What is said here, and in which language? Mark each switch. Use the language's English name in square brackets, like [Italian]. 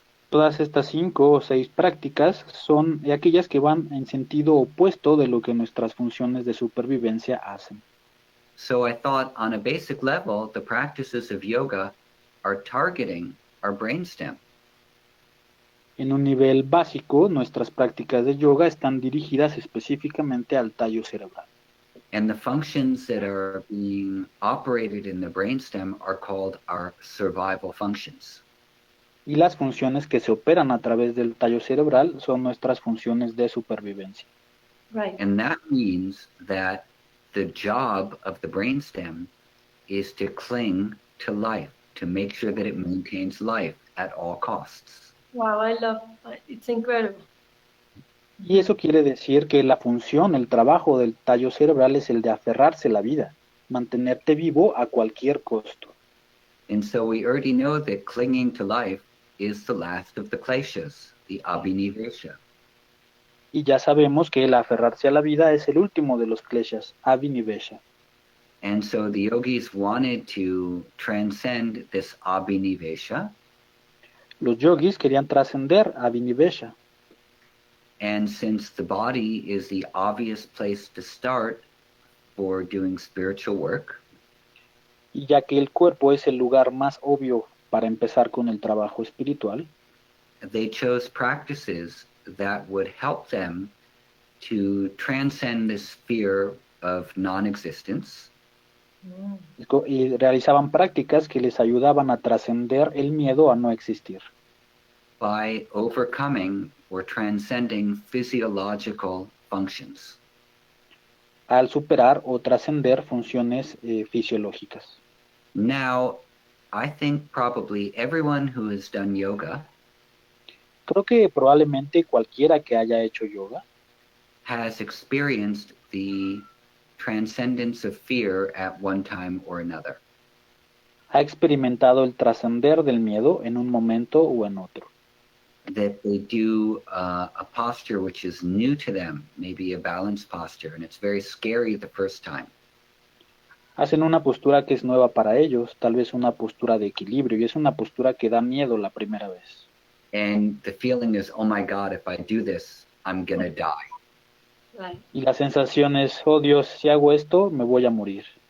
[Spanish] Todas estas 5 o 6 prácticas son aquellas que van en sentido opuesto de lo que nuestras funciones de supervivencia hacen. [English] So I thought on a basic level, the practices of yoga are targeting our brainstem. [Spanish] En un nivel básico, nuestras prácticas de yoga están dirigidas específicamente al tallo cerebral. [English] And the functions that are being operated in the brainstem are called our survival functions. [Spanish] Y las funciones que se operan a través del tallo cerebral son nuestras funciones de supervivencia. [English] Right. And that means that the job of the brainstem is to cling to life, to make sure that it maintains life at all costs. Wow, I love it's incredible. [Spanish] Y eso quiere decir que la función, el trabajo del tallo cerebral es el de aferrarse a la vida, mantenerte vivo a cualquier costo. [English] And so we already know that clinging to life is the last of the kleshas, the abhinivesha. [Spanish] Y ya sabemos que el aferrarse a la vida es el último de los kleshas, abhinivesha. [English] And so the yogis wanted to transcend this abhinivesha. [Spanish] Los yogis querían trascender abhinivesha. [English] And since the body is the obvious place to start for doing spiritual work, [Spanish] Y ya que el cuerpo es el lugar más obvio para empezar con el trabajo espiritual, [English] they chose practices that would help them to transcend this fear of non-existence [Spanish] y realizaban prácticas que les ayudaban a trascender el miedo a no existir, [English] by overcoming or transcending physiological functions. [Spanish] al superar o trascender funciones fisiológicas. [English] Now, I think probably everyone who has done yoga [Spanish] Creo que probablemente cualquiera que haya hecho yoga [English] has experienced the transcendence of fear at one time or another. [Spanish] ha experimentado el trascender del miedo en un momento o en otro. [English] That they do a posture which is new to them, maybe a balanced posture, and it's very scary the first time. [Spanish] Hacen una postura que es nueva para ellos, tal vez una postura de equilibrio, y es una postura que da miedo la primera vez. [English] And the feeling is, oh my God, if I do this, I'm gonna die. Right. [Spanish] Y la sensación es, oh Dios, si hago esto, me voy a morir.